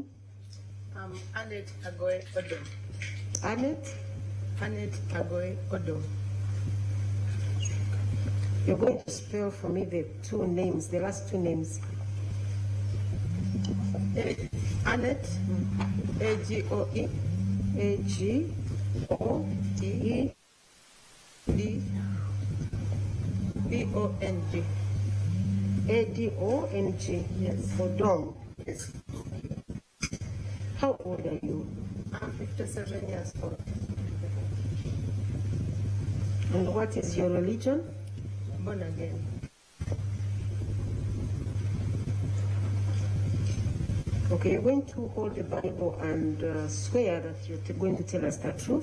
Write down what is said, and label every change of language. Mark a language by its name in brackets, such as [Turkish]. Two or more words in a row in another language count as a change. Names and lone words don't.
[English] Annette Agoy Odom. Annette? Annette Agoy Odom. You're going to spell for me the last two names. Annette, A-G-O-E. A-G-O-E. D-O-N-G. A-D-O-N-G. Yes. Odom. Yes. How old are you? I'm 57 years old. And what is your religion? Born again. Okay, you're going to hold the Bible and swear that you're going to tell us the truth.